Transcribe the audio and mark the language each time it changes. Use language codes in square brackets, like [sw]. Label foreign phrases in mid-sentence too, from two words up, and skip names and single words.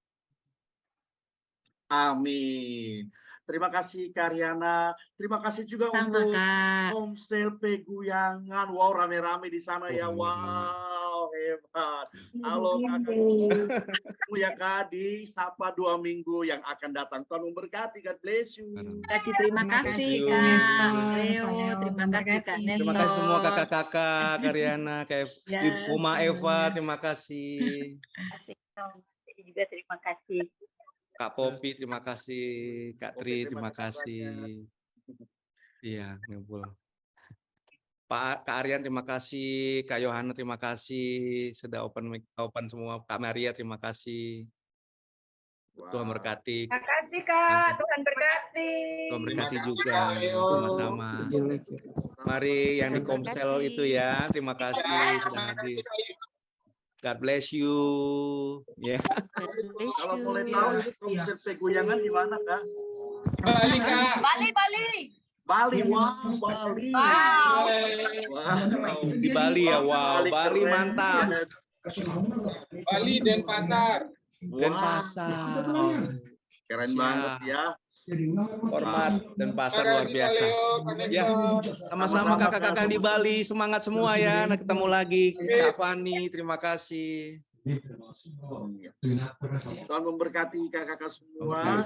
[id] Amin. Terima kasih Karyana. Terima kasih juga untuk Komsel Peguyangan. Wow, rame-rame di sana ya. Wow, hebat. Halo kakak ya Kak, di Sapa 2 minggu yang akan datang. Tuhan memberkati. [en] God bless you. [id] Terima kasih Kak Leo, terima kasih Kak Nestor. Terima kasih semua kakak-kakak, Karyana, Kak Uma Eva, terima kasih. Juga terima kasih. Kak Popi, terima kasih. Kak Tri, terima kasih. Iya, ngumpul. Kak Aryan, terima kasih. Kak Yohana, terima kasih. Sudah open semua. Kak Maria, terima kasih. Tuhan berkati. Terima kasih Kak, Tuhan berkati. Tuhan berkati juga, sama-sama. Mari yang di Komsel itu ya, terima kasih sudah hadir. [en] God bless you. [id] Ya. Kalau boleh tahu ini Komsel Peguyangan di mana Kak? Bali Kak. Bali. Bali, wow, Bali. Wow. Wow. Di Bali ya, wow. Bali mantap. Bali Denpasar. Denpasar. Keren banget ya. Hormat dan pasar luar biasa. Ya, sama-sama kakak-kakak di Bali, semangat semua ya. Nah, ketemu lagi Kak Fani, terima kasih. Tuhan memberkati kakak-kakak semua.